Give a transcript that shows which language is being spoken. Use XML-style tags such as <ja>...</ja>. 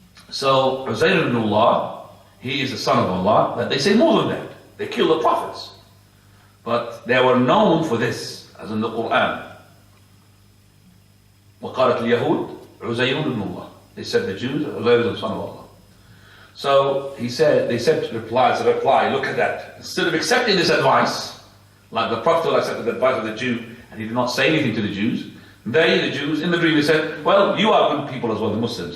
<en>So Uzair ibn Allah, he is the son of Allah, but they say more than that. They kill the prophets. But they were known for this, as in the Quran.</en> <ar>وقالت اليهود عزير ibn Allah.</ar> <en>They said the Jews, Uzair is the son of Allah. So they said to reply, look at that. Instead of accepting this advice, like the Prophet accepted the advice of the Jew, and he did not say anything to the Jews, they, the Jews, in the dream they said, well, you are good people as well, the Muslims.</en>